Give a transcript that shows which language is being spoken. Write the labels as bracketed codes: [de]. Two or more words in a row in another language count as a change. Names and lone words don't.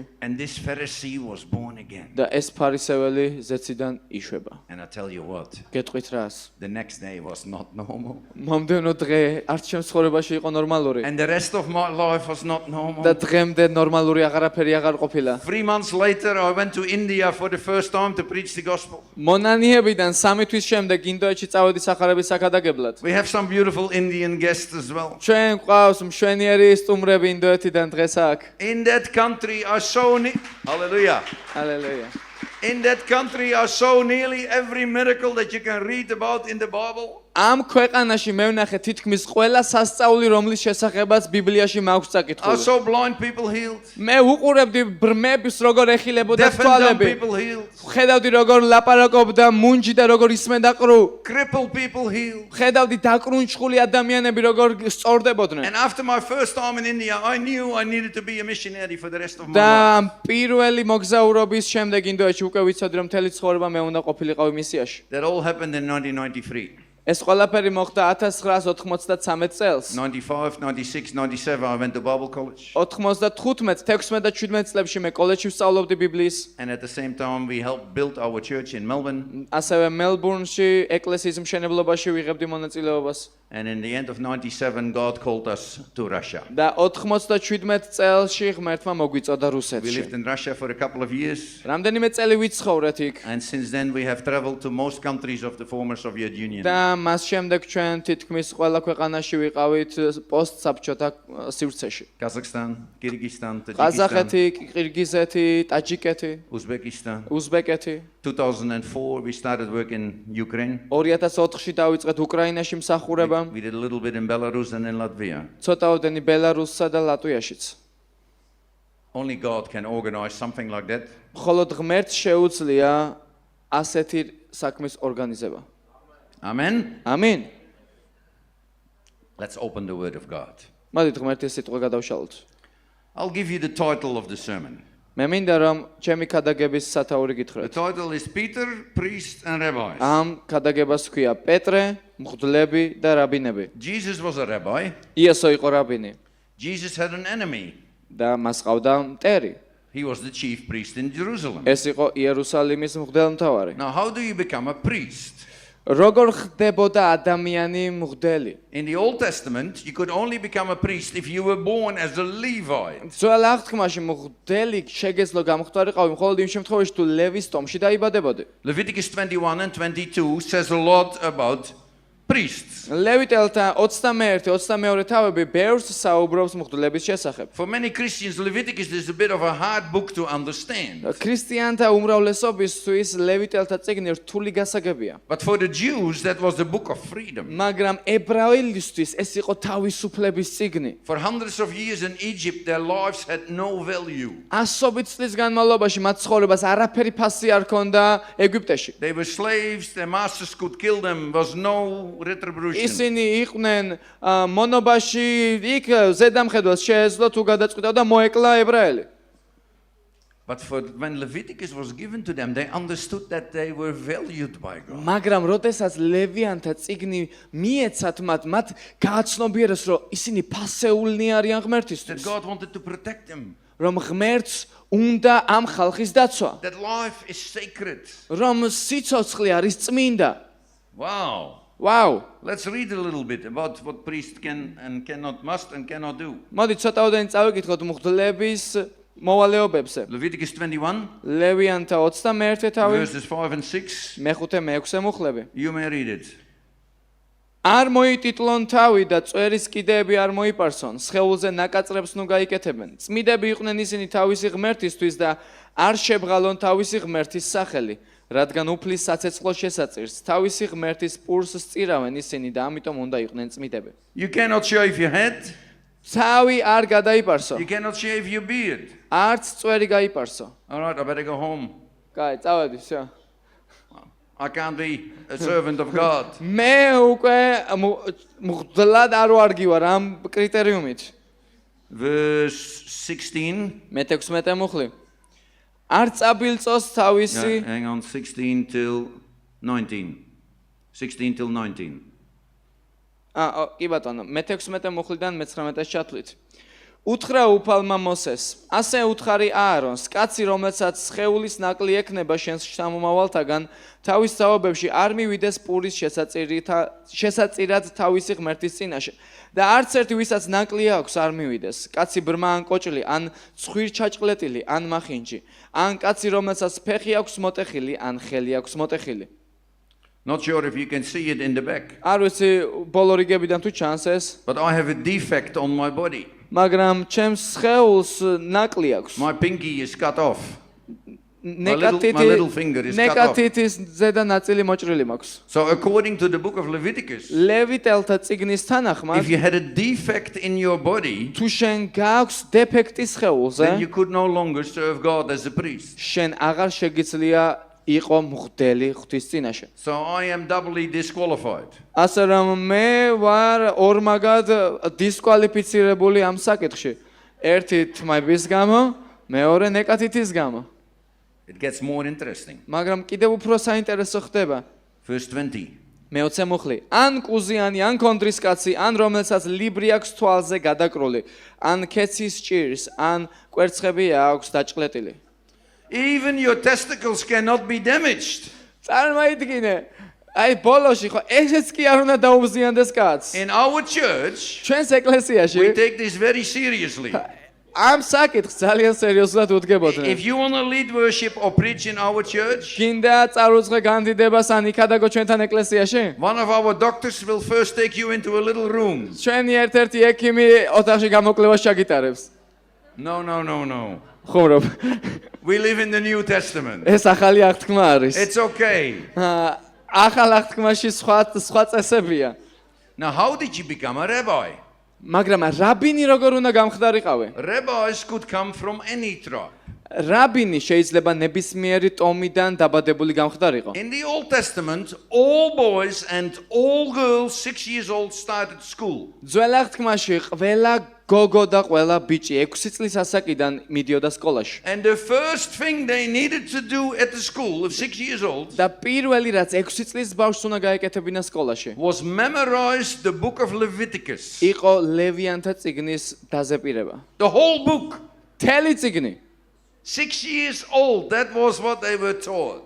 [en] And this Pharisee was born again. [ka] და ეს ფარისეველი ზეციდან იშვება. [en] And I tell you what, [ka] გეტყვით რას? [en] the next day was not normal. [ka] მომდევნო დღე არც ჩემს ცხოვრებაში იყო ნორმალური. [en] And the rest of my life was not normal. [ka] და დღემდე ნორმალური აღარაფერი აღარ ყოფილა. [en] 3 months later, I went to India for the first time to preach the gospel. [ka] მონანიებიდან 3 თვის შემდეგ ინდოეთში წავედი სახარების საქადაგებლად. [en] We have some beautiful Indian guests as well. [ka] ჩვენ გვყავს მშვენიერი სტუმრები ინდოეთიდან დღეს აქ. [en] In that country, I saw hallelujah. [ka] ჰალელუია. [en] In that country, I saw nearly every miracle that you can read about in the Bible. [ka] ამ ქვეყანაში მე ვნახე თითქმის ყველა სასწაული, რომლის შესახებაც ბიბლიაში მაქვს [en] I [ka] წაკითხული. [en] saw blind people healed, [ka] მე ვუყურებდი ბრმების როგორ ეხილებოდა [en] deaf and dumb [ka] თვალები. [en] people healed, [ka] ხედავდი როგორ ლაპარაკობდა მუნჯი და როგორ ისმენდა ყრუ. [en] crippled people healed. [ka] ხედავდი დაკრუნჩხული ადამიანები როგორ სწორდებოდნენ. [en] And after my first time in India, I knew I needed to be a missionary for the rest of my life. [ka] და პირველი მოგზაურობის შემდეგ ინდოეთში უკვე ვიცოდი რომ მთელი ცხოვრება მე უნდა ყოფილიყავი მისიაში. [en] That all happened in 1993. [ka] ეს ყველაფერი მოხდა 1993 წელს. [en] 95, 96, 97, I went to Bible college. [ka] 95, 16 და 17 წლებში მე კოლეჯში ვსწავლობდი ბიბლიის. [en] And at the same time, we helped build our church in Melbourne. [ka] ასევე მელბურნში ეკლესიის მშენებლობაში ვიღებდი მონაწილეობას. [en] And in the end of 97, God called us to Russia. [ka] და 97 წელში ღმერთმა მოგვიწოდა [en] We [ka] რუსეთში. [en] lived in Russia for a couple of years. [ka] რამდენიმე წელი ვიცხოვრეთ იქ. [en] And since then, we have traveled to most countries of the former Soviet Union. [ka] და მას შემდეგ ჩვენ თითქმის ყველა ქვეყანაში ვიყავით პოსტსაბჭოთა სივრცეში. [en] Kazakhstan, Kyrgyzstan, Tajikistan, [ka] ყაზახეთი, ყირგიზეთი, ტაჯიკეთი, [en] Uzbekistan. [ka] უზბეკეთი. [en] 2004, we started work in Ukraine. [ka] 2004-ში დავიწყეთ უკრაინაში მსახურება. [en] We did a little bit in Belarus and in Latvia. [ka] ცოტაოდენი ბელარუსსა და ლატვიაშიც. [en] Only God can organize something like that. [ka] მხოლოდ ღმერთს შეუძლია ასეთი საქმის ორგანიზება. [en] Amen. [ka] ამინ. [en] Let's open the Word of God. [ka] მოდით ღმერთის სიტყვა გადავშალოთ. [en] I'll give you the title of the sermon. [ka] მე მინდა რომ ჩემი ქადაგების სათაური [en] The [ka] გითხრათ. [en] title is Peter, Priest and Rabbis. [ka] ამ ქადაგებას ჰქვია პეტრე, მღვდლები და რაბინები. [en] Jesus was a rabbi. [ka] იესო იყო რაბინი [en] Jesus had an enemy. [ka] და მას ყავდა მტერი. [en] He was the chief priest in Jerusalem. [ka] ეს იყო იერუსალიმის მღვდელმთავარი. [en] Now, how do you become a priest? [ka] როგორ ხდებოდა ადამიანი მღვდელი? [en] In the Old Testament, you could only become a priest if you were born as a Levite. [ka] ძველ აღთქმაში მღვდელი შეგეძლო გამხდარიყავი მხოლოდ იმ შემთხვევაში თუ ლევის ტომში დაიბადებოდი. [en] Leviticus 21 and 22 says a lot about priests. [ka] ლევიტელთა 21-22 თავები ბევრს საუბრობს მღვდლების შესახებ. [en] For many Christians, Leviticus is a bit of a hard book to understand. [ka] ქრისტიანთა უმრავლესობისთვის ლევიტელთა წიგნი რთული გასაგებია. [en] But for the Jews, that was the book of freedom. [ka] მაგრამ ებრაელისთვის ეს იყო თავისუფლების წიგნი. [en] For hundreds of years in Egypt, their lives had no value. [ka] ასობით წლის განმავლობაში მათ ცხოვრებას არაფერი ფასი არ ჰქონდა ეგვიპტეში. [en] They were slaves, their masters could kill them, was no retribution. [ka] ისინი იყვნენ მონობაში, იქ ზედამხედველს შეეძლო თუ გადაწყვიტა და მოეკლა ებრაელი. [en] But when Leviticus was given to them, they understood that they were valued by God. [ka] მაგრამ როდესაც ლევიანთა წიგნი მიეცათ მათ გააცნობიერეს, რომ ისინი ფასეულნი არიან [en] That [ka] ღმერთისთვის, [en] God wanted to protect them. [ka] რომ ღმერთს უნდა ამ ხალხის დაცვა, [en] That life is sacred. [ka] რომ სიცოცხლე არის წმინდა. [en] Wow. Wow! Let's read a little bit about what priests can and cannot, must and cannot do. [ka] მოდით ცოტაოდენი წავიკითხოთ მღვდლების მოვალეობებზე. [en] Leviticus 21, [ka] ლევიანთა 21 თავი, [en] verses 5 and 6. [ka] მეხუთე მეექვსე მუხლები. [en] You may read it. [ka] არ მოიტიტლონ თავი და წვერის კიდეები არ მოიპარსონ, სხეულზე ნაკაწრებს ნუ გაიკეთებენ. წმიდები იყვნენ ისინი თავისი ღმერთისთვის და არ შებრალონ თავისი ღმერთის სახელი, რადგან უფლის საცეცხლო შესაწირს. თავისი ღმერთის პურს სწირავენ ისინი და ამიტომ უნდა იყვნენ წმიდები. [en] You cannot shave your head. [ka] თავი არ გადაიპარსო, [en] You cannot shave your beard. [ka] არც წვერი გაიპარსო. [en] All right, I better go home. [ka] კაი, წავედი, всё. [en] I can't be a servant of God. [ka] მე უკვე მღვდლად არ ვარგივარ ამ კრიტერიუმით. [en] Verse 16. [ka] მე-16 მუხლი. არ წაბილწოს თავისი [en] Hang on, 16 till 19. 16 till 19. [ka] კი ბატონო, მე-16 მუხლიდან მე-19-ს ჩათვლით. უთხრა უფალმა მოსეს, ასე უთხარი აარონს, კაცი, რომელსაც სხეულის ნაკლი ექნება შენს შთამომავალთაგან, თავის საობებში არ მივიდეს პურის შესაწირად თავისი ღმერთის წინაშე. და არც ერთი ვისაც ნაკლი აქვს არ მივიდეს. კაცი ბრმა ან კოჭლი, ან ცხვირჩაჭყლეტილი, ან მახინჯი, ან კაცი, რომელსაც ფეხი აქვს მოტეხილი, ან ხელი აქვს მოტეხილი. [en] Not sure if you can see it in the back, [ka] არ ვიცი ბოლო რიგებიდან თუ ჩანს ეს, [en] but I have a defect on my body. [ka] მაგრამ ჩემს სხეულს ნაკლი აქვს. [en] My pinky is cut off. My little finger is cut off. [ka] ნეკათითის ზედა ნაწილი მოჭრილი მაქვს. [en] So according to the book of Leviticus, [ka] ლევიტელთა წიგნის თანახმად, [en] if you had a defect in your body, [ka] თუ შენ გაქვს დეფექტი [en] then [ka] სხეულზე, [en] you could no longer serve God as a priest. [ka] შენ აღარ შეგიძლია იყო მღვდელი ღვთის წინაშე. [en] So I am doubly disqualified. [ka] ასე რომ მე ვარ ორმაგად დისკვალიფიცირებული ამ საკითხში. ერთი თმების გამო, მეორე ნეკათითის გამო. [en] It gets more interesting. [ka] მაგრამ კიდევ უფრო საინტერესო ხდება. [en] Verse 20. [ka] მე-20 მუხლი. ან კუზიანი, ან კონდრის კაცი, ან რომელსაც ლიბრი აქვს თვალზე გადაკრული, ან ქეცის ჭირს, ან კვერცხები აქვს დაჭყლეტილი. [en] Even your testicles cannot be damaged. [ka] წარმოიდგინე, აი ბოლოში ხო ესეც კი არ უნდა დაუზიანდეს კაცს. [en] In our church, [ka] ჩვენს ეკლესიაში [en] we take this very seriously. [ka] ამ საკითხს ძალიან სერიოზულად უდგებოდნენ. [en] If you want to lead worship or preach in our church, [ka] გინდა წარუძღე განდიდებას ან იქადაგო ჩვენთან ეკლესიაში? [en] one of our doctors will first take you into a little room. [ka] ჩვენი ერთ-ერთი ექიმი ოთახში გამოკლებას ჩაგიტარებს. [en] No. [ka] ხუმრობ. [en] We live in the New Testament. [ka] ეს ახალი აღთქმა არის. [en] It's okay. [ka] ახალ აღთქმაში სხვა წესებია. [en] Now, how did you become a rabbi? [ka] მაგრამ რაბინი როგორ უნდა გამხდარიყავე? [en] Rabbis could come from any tribe. [ka] რაბინი შეიძლება ნებისმიერი ტომიდან დაბადებული გამხდარიყო. [en] In the Old Testament, all boys and all girls 6 years old started school. [ka] ძველ აღთქმაში ყველა გოგო და ყველა ბიჭი 6 წლის ასაკიდან მიდიოდა სკოლაში. [en] And the first thing they needed to do at the school of 6 years old [ka] და პირველი რაც 6 წლის ბავშვს უნდა გაეკეთებინა სკოლაში, [en] was memorize the book of Leviticus. [ka] იყო ლევიანთა წიგნის დაზეპირება. [en] The whole book. [ka] მთელი წიგნი. [en] 6 years old, that was what they were taught.